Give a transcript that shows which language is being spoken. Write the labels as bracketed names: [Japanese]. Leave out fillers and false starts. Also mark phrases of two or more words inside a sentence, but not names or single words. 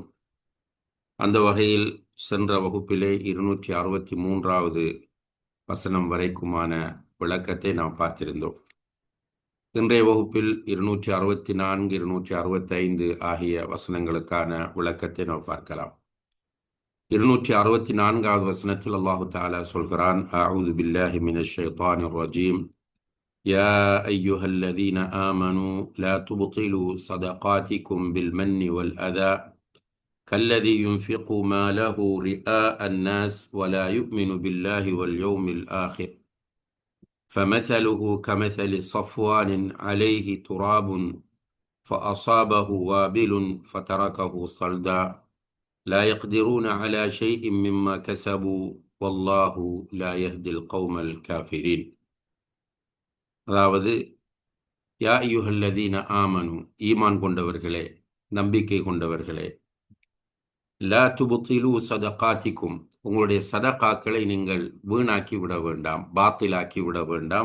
[Tamil] அந்த வகையில் சென்ற வகுப்பிலே 263வது வசனம் வரைக்குமான விளக்கத்தை நாம் பார்த்திருந்தோம். இன்றைய வகுப்பில் 264, 265 ஆகிய வசனங்களுக்கான விளக்கத்தை நாம் பார்க்கலாம். 264வது வசனத்தில் [Arabic] الله تعالى [Tamil] சொல்கிறான், [Arabic] أعوذ بالله من الشيطان الرجيم. يا أيها الذين آمنوا لا تبطلوا صدقاتكم بالمن والأذى كالذي ينفق ماله رئاء الناس ولا يؤمن بالله واليوم الآخر فمثله كمثل صفوان عليه تراب فأصابه وابل فتركه صلدا لا يقدرون على شيء مما كسبوا والله لا يهدي القوم الكافرين. [Tamil] அதாவது, [Arabic] يا أيها الذين آمنوا, [Tamil] ஈமான் கொண்டவர்களே, நம்பிக்கை கொண்டவர்களே, [Arabic] لا تبطلوا صدقاتكم, [Tamil] உங்களுடைய சதகாக்களை நீங்கள் வீணாக்கி விட வேண்டாம், பாத்திலாக்கி விட வேண்டாம்.